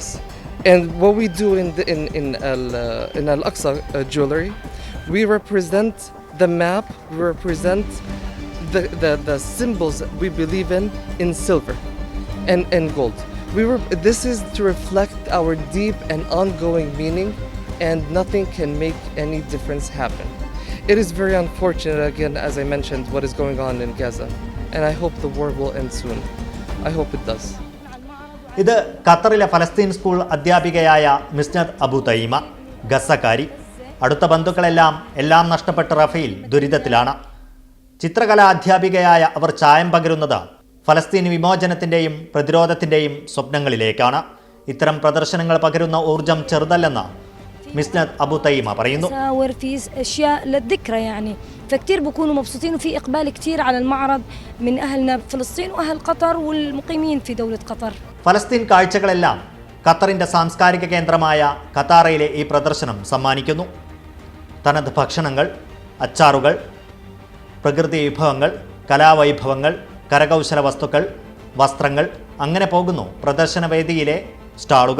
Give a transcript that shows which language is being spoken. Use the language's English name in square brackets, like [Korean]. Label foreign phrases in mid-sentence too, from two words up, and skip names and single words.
[English] And what we do in Al-Aqsa jewelry, we represent the map, we represent the symbols we believe in silver and gold. This is to reflect our deep and ongoing meaning, and nothing can make any difference happen. It is very unfortunate, again, as I mentioned, what is going on in Gaza, and I hope the war will end soon. I hope it does. [Malayalam] ഇത് ഖത്തറിലെ ഫലസ്തീൻ സ്കൂൾ അധ്യാപികയായ മിസ്നത് അബു തൈമ, ഗസക്കാരി. അടുത്ത ബന്ധുക്കളെല്ലാം നഷ്ടപ്പെട്ട റഫീൽ ദുരിതത്തിലാണ്. ചിത്രകലാ അധ്യാപികയായ അവർ ചായം പകരുന്നത് ഫലസ്തീൻ വിമോചനത്തിൻ്റെയും പ്രതിരോധത്തിൻ്റെയും സ്വപ്നങ്ങളിലേക്കാണ്. ഇത്തരം പ്രദർശനങ്ങൾ പകരുന്ന ഊർജം ചെറുതല്ലെന്ന് മിസ്നത് അബു തൈമ പറയുന്നു. [Arabic] فكتير بكونوا مبسوطين وفي إقبال كتير على المعرض من أهلنا بفلسطين وأهل قطر والمقيمين في دولة قطر. [Malayalam] ഫലസ്തീൻ കാഴ്ചകളെല്ലാം ഖത്തറിൻ്റെ സാംസ്കാരിക കേന്ദ്രമായ ഖത്താറയിലെ ഈ പ്രദർശനം സമ്മാനിക്കുന്നു. തനത് ഭക്ഷണങ്ങൾ, അച്ചാറുകൾ, പ്രകൃതി വിഭവങ്ങൾ, കലാവൈഭവങ്ങൾ, കരകൗശല വസ്തുക്കൾ, വസ്ത്രങ്ങൾ, അങ്ങനെ പോകുന്നു പ്രദർശനവേദിയിലെ സ്റ്റാളുകൾ.